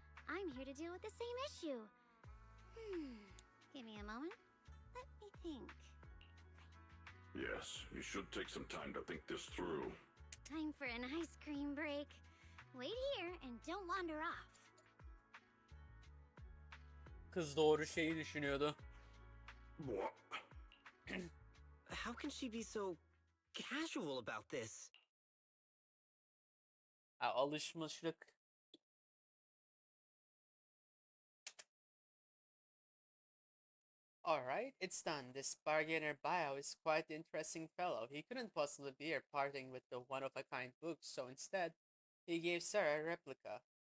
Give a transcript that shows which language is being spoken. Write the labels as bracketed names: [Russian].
[English] I'm here to deal with the same issue. Give me a moment. Let me think. Yes, you should take some time to think this through. Time for an ice cream break. Wait here and don't wander off. [Turkish] Kız doğru şeyi düşünüyordu. [English] How can she be so casual about this? [Turkish] Ha, alışmışlık. [English] Alright, it's done. This bargainer Bio is quite the interesting fellow. He couldn't possibly be here parting with the one-of-a-kind books, so instead, he gave Sarah a replica.